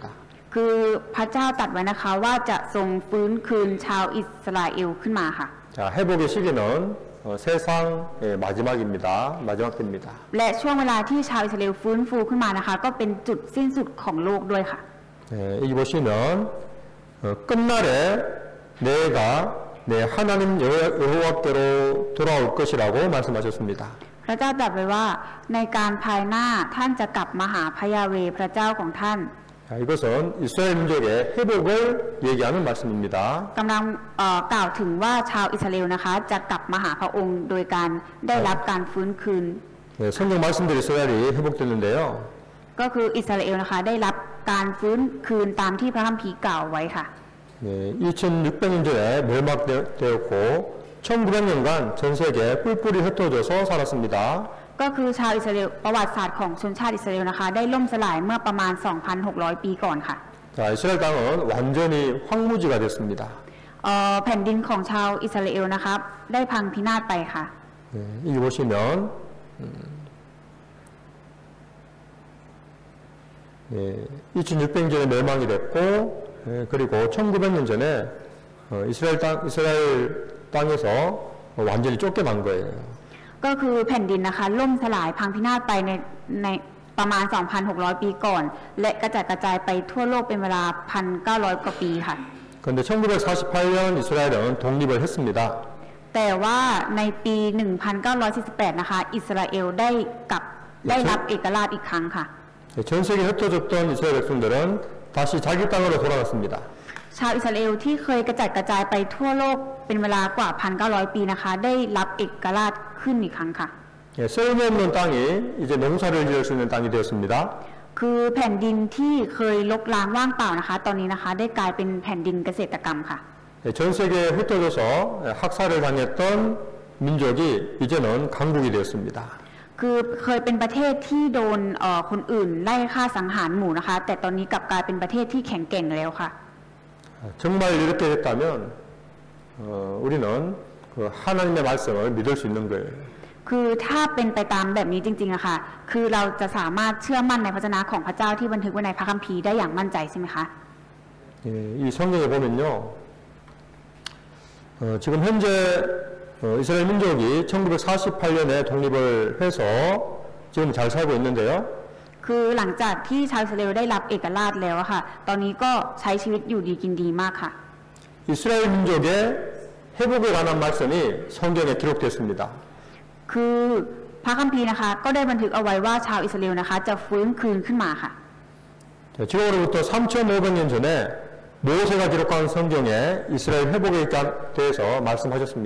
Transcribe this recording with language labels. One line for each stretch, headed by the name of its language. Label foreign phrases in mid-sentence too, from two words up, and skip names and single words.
Thai: คือพระเจ้าตรัสไว้นะคะว่าจะทรงฟื้นคืนชาวอิสราเอลขึ้นมาค่ะ
Korean: 자, 회복의 시기는 세상의 마지막입니다. 마지막 때입니다.
Thai: และช่วงเวลาที่ชาวอิสราเอลฟื้นฟูขึ้นมานะคะก็เป็นจุดสิ้นสุดของโลกด้วยค่ะ
Korean: 여기 보시면 끝날에 내가 내 하나님 여호와께로 돌아올 것이라고 말씀하셨습니다.
Thai: พระเจ้าตรัสไว้ว่าในการภายหน้าท่านจะกลับมาหาพระยาเวห์พระเจ้าของท่าน
Korean: 이것은 이스라엘 민족의 회복을 얘기하는 말씀입니다.
Thai: กำลังกล่าวถึงว่าชาวอิสราเอลนะคะจะกลับมาหาพระองค์โดยการได้รับการฟื้นคืน
Korean: 성경 말씀대로 이스라엘이 회복됐는데요.
Thai: ก็คืออิสราเอลนะคะได้รับการฟื้นคืนตามที่พระคัมภีร์กล่าวไว้ค่ะ
Korean: 2600년 전에 멸망되었고 1900년간 전 세계에 뿔뿔이 흩어져서 살았습니다.
Thai: ก็คือชาวอิสราเอลประวัติศาสตร์ของชนชาติอิสราเอลนะคะได้ล่มสลายเมื่อประมาณ 2,600 ปีก่อนค่ะ
Korean: 자, 이스라엘 땅은 완전히 황무지가 됐습니다.
Thai: แผ่นดินของชาวอิสราเอลนะคะได้พังพินาศไปค่ะ
Korean: 여기 보시면 2600년 전에 멸망이 됐고 그리고 1900년 전에 이스라엘 땅에서 완전히 쫓겨난 거예요.
Thai: ก็คือแผ่นดินนะคะล่มสลายพังพินาศไปในประมาณ 2,600 ปีก่อนและกระจัดกระจายไปทั่วโลกเป็นเวลา 1,900 กว่าปีค่ะ
Korean: 그런데 1948년 이스라엘은 독립을 했습니다.
Thai: แต่ว่าในปี 1948 นะคะอิสราเอลได้รับเอกราชอีกครั้งค่ะ
Korean: 전 세계에 흩어졌던 이스라엘 백성들은 다시 자기 땅으로 돌아갔습니다.
Thai: ชาวอิสราเอลที่เคยกระจัดกระจายไปทั่วโลกเป็นเวลากว่า 1,900 ปีนะคะได้รับเอกราชขึ้นอีกครั้งค่ะ
Korean: 썰매 없는 땅이 이제 농사를 지을 수 있는 땅이 되었습니다.
Thai: คือแผ่นดินที่เคยรกร้างว่างเปล่านะคะตอนนี้นะคะได้กลายเป็นแผ่นดินเกษตรกรรมค่ะ
Korean: 전 세계에 흩어져서 학살을 당했던 민족이 이제는 강국이 되었습니다.
Thai: คือเคยเป็นประเทศที่โดนคนอื่นไล่ฆ่าสังหารหมู่นะคะแต่ตอนนี้กลับกลายเป็นประเทศที่แข็งแกร่งแล้วค่ะ
Korean: 정말 이렇게 됐다면 우리는 그 하나님의 말씀을 믿을 수 있는 거예요.
Thai: คือถ้าเป็นไปตามแบบนี้จริงๆนะคะคือเราจะสามารถเชื่อมั่นในพระวจนะของพระเจ้าที่บันทึกไว้ในพระคัมภีร์ได้อย่างมั่นใจใช่ไหมคะ
Korean: 이 성경에 보면요. 지금 현재 이스라엘 민족이 1948년에 독립을 해서 지금 잘 살고 있는데요.
Thai: คือหลังจากที่ชาวอิสราเอลได้รับเอกราชแล้วค่ะตอนนี้ก็ใช้ชีวิตอยู่ดีกินดีมากค่ะ
Korean: 이스라엘 민족의 회복에 관한 말씀이 성경에 기록됐습니다.
Thai: คือพระคัมภีร์นะคะก็ได้บันทึกเอาไว้ว่าชาวอิสราเอลนะคะจะฟื้นคืนขึ้นมาค่ะ
Korean: 지금으로부터 3,500년 전에 모세가 기록한 성경에 이스라엘 회복에 대해서 말씀하셨습니다.